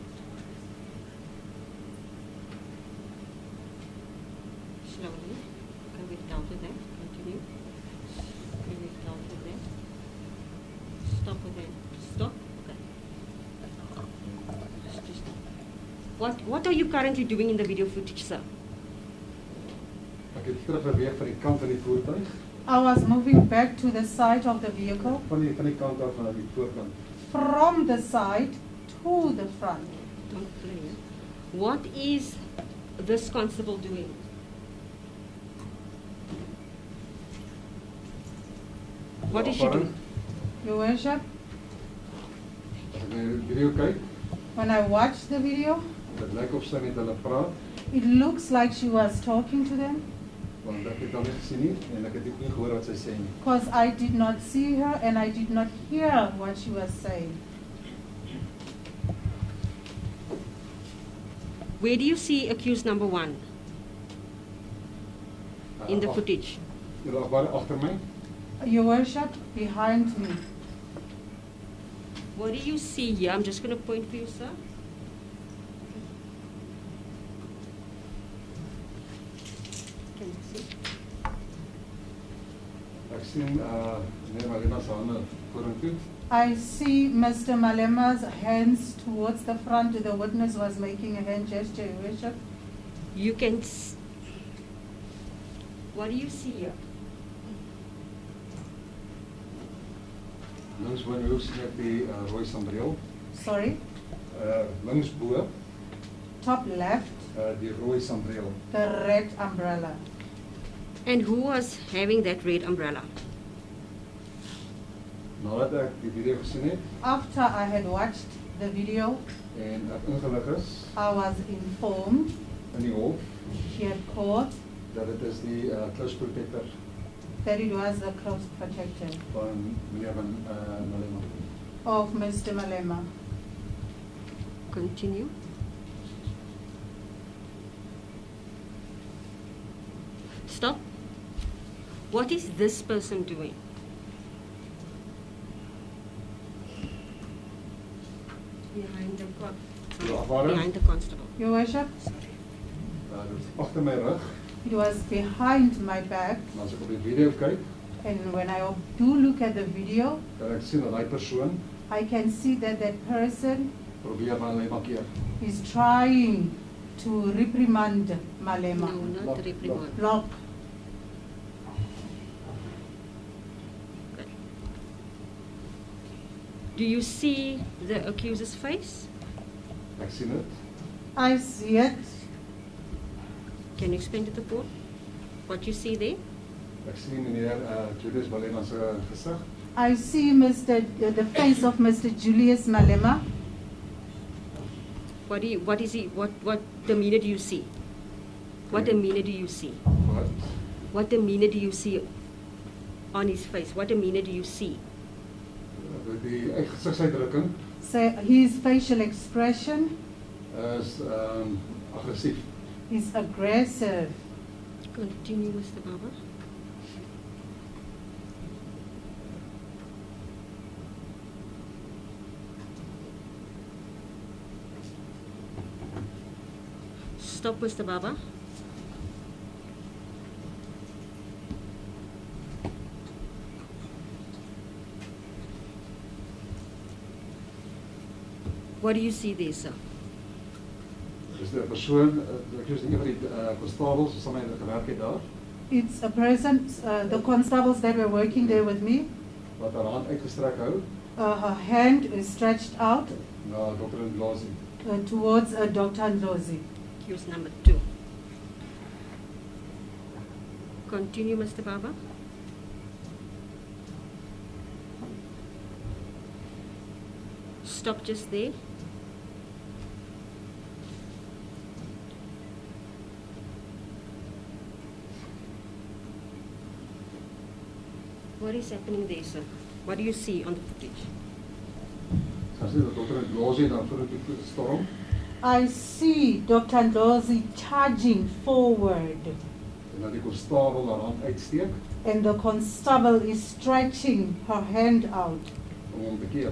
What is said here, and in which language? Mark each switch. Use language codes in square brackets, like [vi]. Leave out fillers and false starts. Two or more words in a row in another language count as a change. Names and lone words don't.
[en] Slowly. Okay, we've dealt with that. Continue. Okay, we've dealt with that. Stop with that. Stop. Okay. Just what are you currently doing in the video footage, sir? [af] Ek het terug beweeg van die kant van die voertuig. [en] I was moving back to the side of the vehicle, [af] Van die kant af na die voorkant. [en] from the side to the front. Don't play. Eh? What is this constable doing? What is she doing? Your Worship, [af] As ek na die video kyk, [en] when I watched the video, [af] dit lyk of sy met hulle praat, [en] it looks like she was talking to them, [af] want ek het haar nie gesien nie en ek het ook nie gehoor wat sy sê nie. [en] because I did not see her and I did not hear what she was saying. Where do you see accused number 1 in the footage? [af] Julle waar agter my? [en] Your Worship, behind me. What do you see here? I'm just going to point for you, sir. Can you see? [af] Ek sien meneer Malema se hande vorentoe. [en] I see Mr. Malema's hands towards the front. The witness was making a hand gesture, Your Worship. You can what do you see here? [af] Links bo in die hoek sien ek die rooi sambreel. [en] Sorry, [af] Links bo [en] top left, [af] die rooi sambreel. [en] the red umbrella. And who was having that red umbrella? [af] Nadat ek die video gesien het [en] After I had watched the video, [af] en ek ingelig is [en] I was informed [af] in die hof [en] she had caught [af] dat dit is die [en] close protector that it was the close protector [af] van meneer Malema. [en] of Mr. Malema. Continue. Stop. What is this person doing? Behind the behind the constable. Your Worship, [af] Dit is agter my rug, [en] it was behind my back, [af] en as ek op die video kyk, [en] and when I do look at the video, [af] kan ek sien dat daai persoon [en] I can see that that person [af] probeer Malema keer. [en] is trying to reprimand Malema. No, not reprimand. Block. Okay. Do you see the accuser's face? [af] Ek sien dit. [en] I see it. Can you explain to the court what you see there? [af] Ek sien meneer Julius Malema se gesig. [en] I see the face of Mr. Julius Malema. What demeanor do you see? What demeanor do you see? [af] Wat? [en] What demeanor do you see on his face? What demeanor do you see? [af] Die gesigsuitdrukking [en] So his facial expression [af] is aggressief. [en] is aggressive. Continue, Mr. Baba. Stop, Mr. Baba. What do you see there, sir? [af] Dis 'n persoon, ek is een van die konstabels wat saam met my gewerk het daar, [en] It's a person, the constables that were working there with me, [af] wat haar hand uitgestrek hou [en] her hand is stretched out [af] na Dr. Ndlozi. [en] towards Dr. Ndlozi. Accused number 2. Continue, Mr. Baba. Stop just there. What is happening there, sir? What do you see on the footage? [af] Sy sê dat Dr. Ndlozi dan vorentoe storm [en] I see Dr. Ndlozi charging forward. [af] En dat die konstabel haar hand uitsteek [en] and the constable is stretching her hand out [af] om hom te keer.